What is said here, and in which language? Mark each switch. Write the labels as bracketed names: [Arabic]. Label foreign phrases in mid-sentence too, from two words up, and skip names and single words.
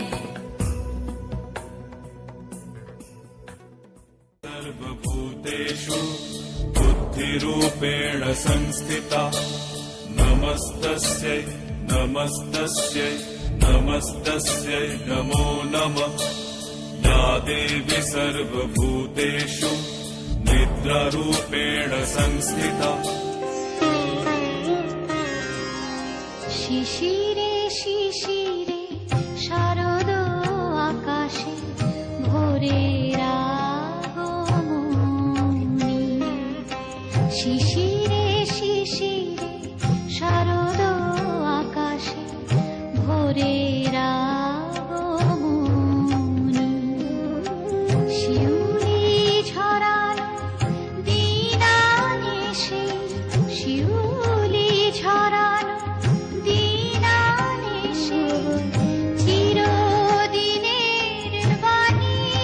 [Sanskrit] सर्वभूतेषु बुद्धिरूपेण संस्थिता नमस्तस्यै नमस्तस्यै नमस्तस्यै नमो नमः या देवी सर्वभूतेषु निद्रारूपेण संस्थिता [Bangla] শিশিরে শিশিরে শারদ আকাশে ভোরের আগমনী শিশিরে শিশিরে শারদ আকাশে ভোরের আগমনী শিউলি ঝরানো দিনানিশে শিউলি ঝরানো দিনানিশে চিরদিনের বাণী